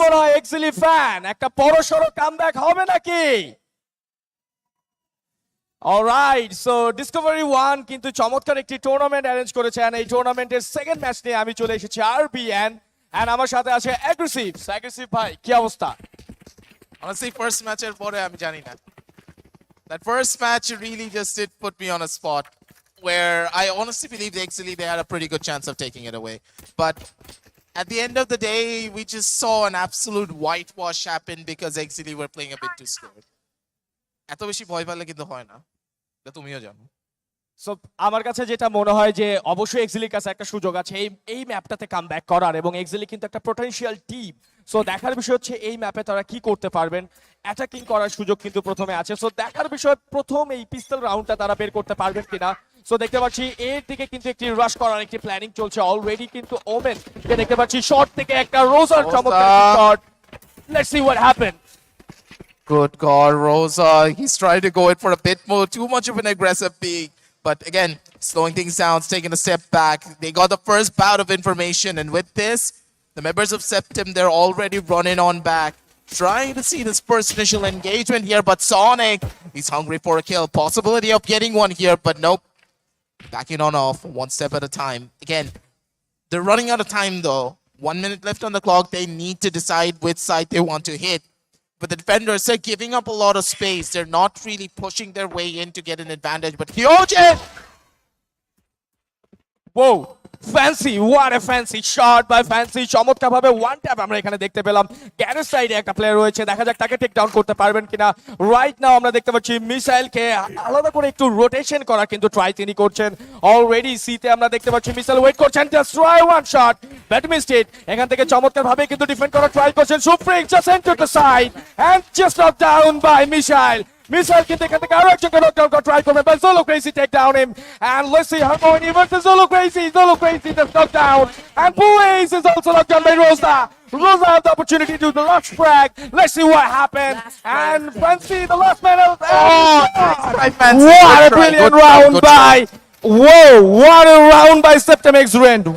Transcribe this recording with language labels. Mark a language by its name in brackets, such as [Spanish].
[Bangla] মনে হয় exactly fan একটা বড়সড় কামব্যাক হবে নাকি? অলরাইট, সো ডিসকভারি 1 কিন্তু চমৎকার একটি টুর্নামেন্ট অ্যারেঞ্জ করেছেন। এই টুর্নামেন্টের সেকেন্ড ম্যাচ নিয়ে আমি চলে এসেছি আরবিএন, এন্ড আমার সাথে আছে অ্যাগ্রেসিভ ভাই, কি অবস্থা? Honestly, first match pore ami jani na. [English] That first match really just did put me on a spot where I honestly believe they had a pretty good chance of taking it away. But at the end of the day, we just saw an absolute whitewash happen because Exili were playing a bit too scared. [Bangla] এত বেশি ভয় পেলে কিন্তু হয় না, এটা তুমিও জানো। সো আমার কাছে যেটা মনে হয় যে অবশ্যই এক্সিলির কাছে একটা সুযোগ আছে এই ম্যাপটাতে কামব্যাক করার, এবং এক্সিলি কিন্তু একটা পোটেনশিয়াল টিম। সো দেখার বিষয় হচ্ছে এই ম্যাপে তারা কি করতে পারবেন। অ্যাটাকিং করার সুযোগ কিন্তু প্রথমে আছে। সো দেখার বিষয় প্রথম এই পিস্তল রাউন্ডটা তারা বের করতে পারবেন কিনা। সো দেখতে পাচ্ছি এর দিকে কিন্তু একটি রাশ করার একটি প্ল্যানিং চলছে অলরেডি, কিন্তু ওমেন কে দেখতে পাচ্ছি শর্ট থেকে একটা রোজার চমৎকার shot. [English] Let's see what happen. Good God, Rosa. He's trying to go in for a bit more, too much of an aggressive peak. But again, slowing things down, taking a step back. They got the first bout of information. And with this, the members of Septim, they're already running on back. Trying to see this first initial engagement here. But Sonic, he's hungry for a kill. Possibility of getting one here, but nope. Backing on off, one step at a time. Again, they're running out of time though. 1 minute left on the clock. They need to decide which side they want to hit. But the defenders are giving up a lot of space. They're not really pushing their way in to get an advantage. But Hyojin! Whoa! Fancy, what a fancy shot by Fancy. [Bangla] চমৎকার ভাবে one tap আমরা এখানে দেখতে পেলাম। Garage সাইডে একটা player রয়েছে, দেখা যাক তাকে টেক ডাউন করতে পারবেন কিনা। রাইট নাও আমরা দেখতে পাচ্ছি মিসাইলকে আলাদা করে একটু রোটেশন করার কিন্তু ট্রাই তিনি করছেন। অলরেডি সিতে আমরা দেখতে পাচ্ছি মিসাইল ওয়েট করছেন, [English] Just try one shot, but missed it. [Bangla] এখান থেকে চমৎকার ভাবে কিন্তু ডিফেন্ড করার ট্রাই করছেন সুপ্রিক, [English] Just enter the side and just knock down by missile. Missile [Bangla] কিন্তু এখান থেকে আরো একজনকে নকডাউন করার ট্রাই করবে, [English] But Zolo Crazy take down him, and let's see her going in versus Zolo Crazy just knocked down, and Blaze is also knocked down by Rosa. Rosa have the opportunity to do the last frag. Let's see what happened. And Fancy, the last man of what a brilliant round by what a round by Septim X Rend.